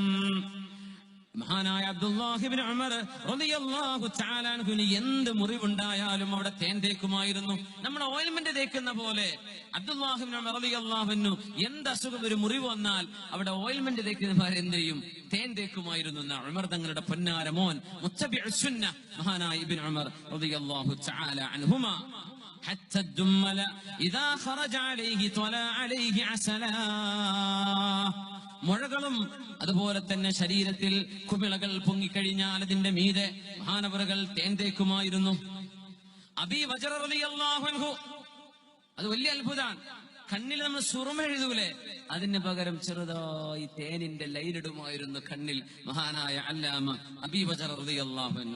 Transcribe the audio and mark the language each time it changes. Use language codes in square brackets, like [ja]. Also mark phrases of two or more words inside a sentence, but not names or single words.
[ml] മഹാനായ അബ്ദുല്ലാഹി ഇബ്നു ഉമർ [ar] رضي الله تعالى [ml] അൻഹുവിന് എന്ത് മുറിവുണ്ടായാലും അവിടെ തേൻ തേക്കുമായിരുന്നു. നമ്മൾ ഓയിൽമെന്റ് തേക്കുന്ന പോലെ അബ്ദുല്ലാഹി ഇബ്നു ഉമർ [ar] رضي الله عنه [ml] എന്ത് അസുഖം, ഒരു മുറിവ് വന്നാൽ അവിടെ ഓയിൽമെന്റ് തേക്കുന്നവർ എന്ത് ചെയ്യും? തേൻ തേക്കുമായിരുന്നു. ഉമർ തങ്ങളുടെ പൊന്നാര മോൻ [ar] متبع السنة [ml] മഹാനായ ഇബ്നു ഉമർ [ar] رضي الله تعالى عنهما حتى الدمل إذا خرج عليه طلع عليه عسلا. [ml] മുഴകളും അതുപോലെ തന്നെ ശരീരത്തിൽ കുമിളകൾ പൊങ്ങിക്കഴിഞ്ഞാൽ അതിന്റെ മീതെ മഹാനവറുകൾ തേൻ തേക്കുമായിരുന്നു. അബീ വജ്ർ [ar] رضي الله عنه, [ml] അത് വലിയ അത്ഭുതമാണ്. കണ്ണിൽ നമ്മൾ സുറുമ എഴുതൂലേ, അതിന് പകരം ചെറുതായി തേനിന്റെ ലൈനിടുമായിരുന്നു കണ്ണിൽ മഹാനായ അല്ലാമ അബീ വജ്ർ [ar] رضي الله عنه.